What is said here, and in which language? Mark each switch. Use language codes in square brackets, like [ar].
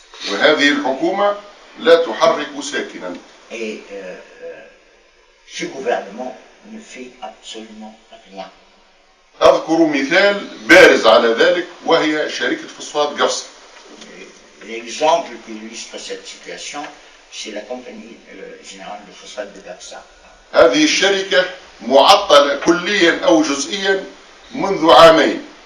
[ar] وهذه الحكومة لا تحرك ساكنا. [fr] Et ce gouvernement ne fait absolument rien. [ar] أذكر مثال بارز على ذلك وهي شركة فوسفات قفصة. [fr] L'exemple qui illustre cette situation, c'est la compagnie générale de phosphate de Gafsa. [ar] هذه الشركة معطلة كليا أو جزئيا منذ عامين.